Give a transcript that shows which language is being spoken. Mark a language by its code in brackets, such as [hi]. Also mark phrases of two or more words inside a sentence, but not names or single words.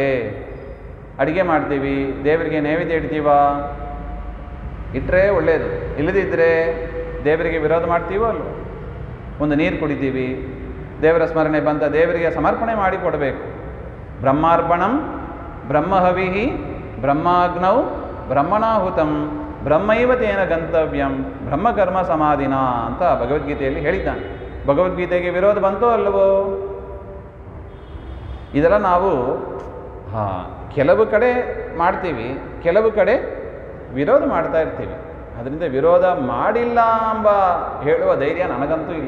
[kn] ಅಡುಗೆ ಮಾಡ್ತೀವಿ, ದೇವರಿಗೆ ನೈವೇದ್ಯ ಇಡ್ತೀವ, ಇಟ್ಟರೆ ಒಳ್ಳೆಯದು. ಇಲ್ಲದಿದ್ದರೆ ದೇವರಿಗೆ ವಿರೋಧ ಮಾಡ್ತೀವೋ ಅಲ್ವ? ಒಂದು ನೀರು ಕುಡಿತೀವಿ, ದೇವರ ಸ್ಮರಣೆ ಬಂತ, ದೇವರಿಗೆ ಸಮರ್ಪಣೆ ಮಾಡಿ ಕೊಡಬೇಕು. [sa] ಬ್ರಹ್ಮಾರ್ಪಣಂ ಬ್ರಹ್ಮಹವಿಹಿ ಬ್ರಹ್ಮಾಗ್ನೌ ಬ್ರಹ್ಮಣಾಹುತಂ ಬ್ರಹ್ಮೈವ ತೇನ ಗಂತವ್ಯಂ ಬ್ರಹ್ಮಕರ್ಮ ಸಮಾಧಿನ [kn] ಅಂತ ಭಗವದ್ಗೀತೆಯಲ್ಲಿ ಹೇಳಿದ್ದಾನೆ. ಭಗವದ್ಗೀತೆಗೆ ವಿರೋಧ ಬಂತೋ ಅಲ್ಲವೋ? ಇದೆಲ್ಲ ನಾವು ಕೆಲವು ಕಡೆ ಮಾಡ್ತೀವಿ, ಕೆಲವು ಕಡೆ ವಿರೋಧ ಮಾಡ್ತಾ ಇರ್ತೀವಿ. ಅದರಿಂದ ವಿರೋಧ ಮಾಡಿಲ್ಲ ಎಂಬ ಹೇಳುವ ಧೈರ್ಯ ನನಗಂತೂ ಇಲ್ಲ.